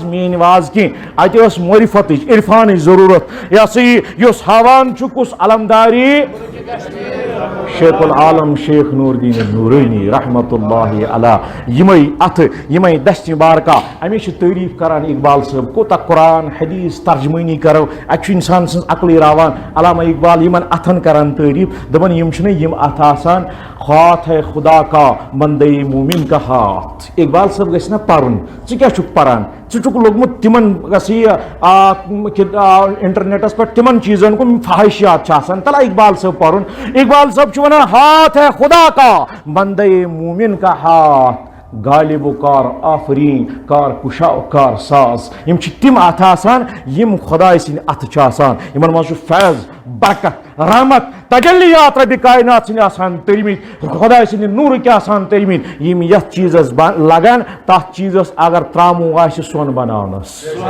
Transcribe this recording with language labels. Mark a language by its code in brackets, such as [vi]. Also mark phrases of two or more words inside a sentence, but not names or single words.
[ks] میٲنۍ واز کینٛہہ اتہِ ٲس معرفتٕچ عرفانٕچ ضروٗرت یہ سا یہ یُس ہاوان چھُ کُس علمداری شیخ العالم شیخ نور الدین نورانی رحمت اللہ علیہ یمے اتھ یمے دستہِ بارکا امی چھِ تعریف کران اقبال صٲب کوتاہ قرآن حدیث ترجمٲنی کرو اتہِ چھُ انسان سٕنٛز عقلٕے راوان علامہ اقبال یمن اتھن کران تعریف دپان یم چھِنہٕ یم اتھ آسان [ur] ہاتھ ہے خدا کا بندے مومن کا ہاتھ [ks] اقبال صٲب گژھِ نا پرُن ژٕ کیاہ چھُکھ پران ژٕ چھُکھ لوگمُت تِمن انٹرنیٹس پٮ۪ٹھ تِمن چیٖزن کُن فحٲشیات چھِ آسان تلا اقبال صٲب پرُن اقبال صٲب چھُ ونان [ur] ہاتھ ہے خدا کا بندے مومن کا ہاتھ غالب و کار آفرین کار کشا و کار ساز [ks] یم چھِ تِم اتھ آسان یم خداے سٕنٛدۍ اتھٕ چھِ آسان یمن منٛز چھُ فیض برکت رحمت تجلیات ربِ کائنات سٕنٛدۍ آسان تٔرمٕتۍ خداے سٕنٛدِ نوٗرٕکۍ آسان تٔرمٕتۍ یم یتھ چیٖزس لگان تتھ چیٖزس اگر تراموٗ آسہِ سۄن بناونس